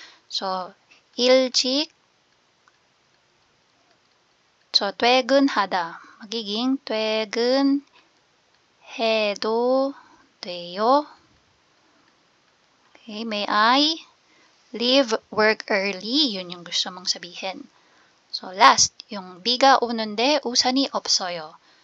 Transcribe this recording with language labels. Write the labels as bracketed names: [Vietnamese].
[Korean] So, 일찍, so, 퇴근하다. [Filipino] magiging [Korean] 퇴근해도 돼요. [English] Okay, may I leave work early? [Filipino] Yun yung gusto mong sabihin. [English] So, last, [Filipino] yung [Korean] 비가 오는데 우산이 없어요.